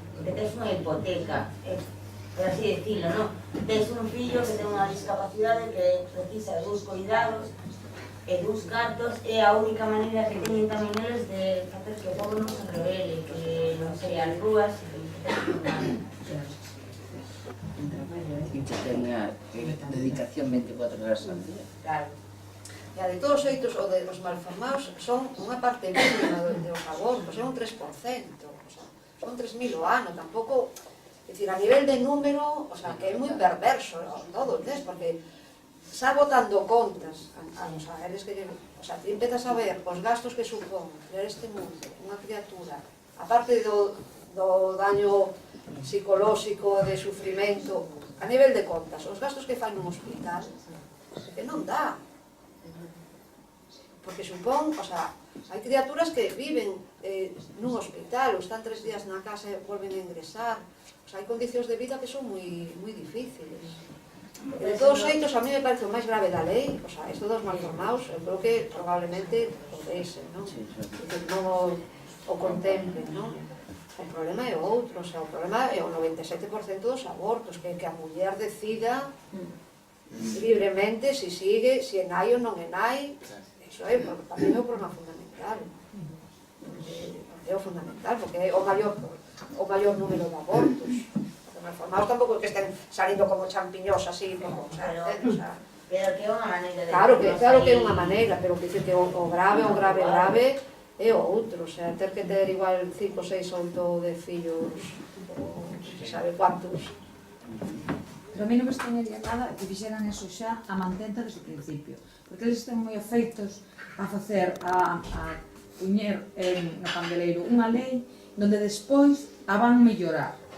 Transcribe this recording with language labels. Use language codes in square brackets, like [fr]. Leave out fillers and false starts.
[gl] Porque tes unha hipoteca, por así decirlo, non? Tes un fillo que ten unha discapacidade que precisa dos cuidados e dos cartos, é a única maneira que teñen tamén eles de facer que o pobo non se rebele, que non se as rúas e [es] E que tenga dedicación 24 horas al día. [gl] claro. E de todos os xeitos, o de os malformados son unha parte mínima dos abortos, é un 3%, o sea, son 3.000 ao ano, tampouco, é dicir, a nivel de número, o sea, que é moi perverso todo, entens? Porque xa botando contas, o sea, eres que, o sea, ti empezas a ver os gastos que supón crear este mundo, unha criatura, aparte do daño psicolóxico, de sufrimento, a nivel de contas, os gastos que fai nun hospital, que non dá. Porque supón, o sea, hai criaturas que viven nun hospital ou están 3 días na casa e volven a ingresar. O sea, hai condicións de vida que son moi difíciles. E de todos os xeitos, a mí me parece o máis grave da lei, o sea, isto dos malformados, eu creo que probablemente podese, non? Que non o contemplen, non? O problema é outro, o sea, o problema é o 97% dos abortos, que a muller decida libremente se sigue, se é nai ou non é nai. Iso é, para mí é o problema fundamental. É o fundamental, porque é o maior número de abortos. Os malformados tampouco que estén salindo como champiñós así, como, o sea, Pero que é unha maneira de... claro que é unha maneira, pero que dice que o grave é o outro, o sea, ter que ter igual 5, 6, 8 de fillos, ou se sabe cuántos. Pero a mí non me extrañaría nada que fixeran eso xa a mantenta desde o principio, porque eles están moi afeitos a facer, a puñer no candeleiro unha lei donde despois a van mellorar.